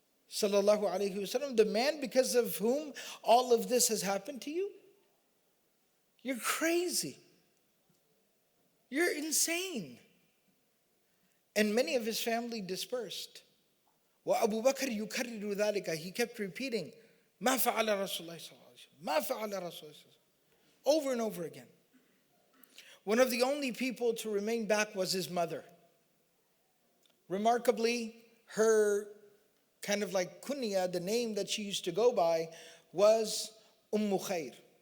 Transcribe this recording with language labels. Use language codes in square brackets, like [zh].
[en] Sallallahu Alaihi Wasallam, the man because of whom all of this has happened to you? You're crazy. You're insane. And many of his family dispersed. [ar] وَأَبُو بَكْرَ يُكَرِّرُ ذَلِكَ. [en] He kept repeating, [ar] مَا فَعَلَ رَسُولُ اللَّهِ صَلَّى اللَّهُ عَلَيْهِ وسلم. مَا فَعَلَ رَسُولُ اللَّهِ [en] over and over again. One of the only people to remain back was his mother. Remarkably, her kind of like kunya, the name that she used to go by, was Khair.